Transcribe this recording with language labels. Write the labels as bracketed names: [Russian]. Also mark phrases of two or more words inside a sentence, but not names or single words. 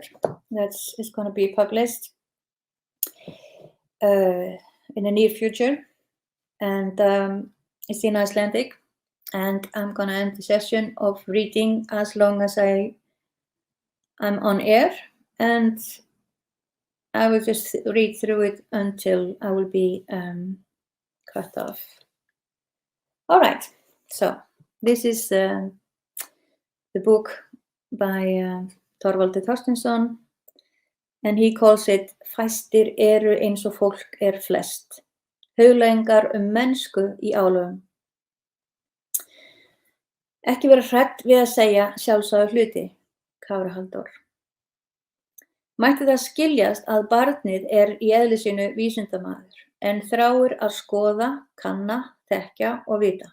[English] It's gonna be published in the near future, and it's in Icelandic, and I'm gonna end the session of reading as long as I'm on air, and I will just read through it until I will be cut off. All right, so this is the book by Þorvaldur Þorsteinsson, and he calls it Fæstir eru eins og fólk flest. [Icelandic] Hugleiðingar mennsku í álögum. Ekki vera hrædd við að segja sjálfsagða hluti. Kári Halldór. Mætti það skiljast að barnið í eðli sínu vísindamaður, en þráir að skoða, kanna, þekkja og vita.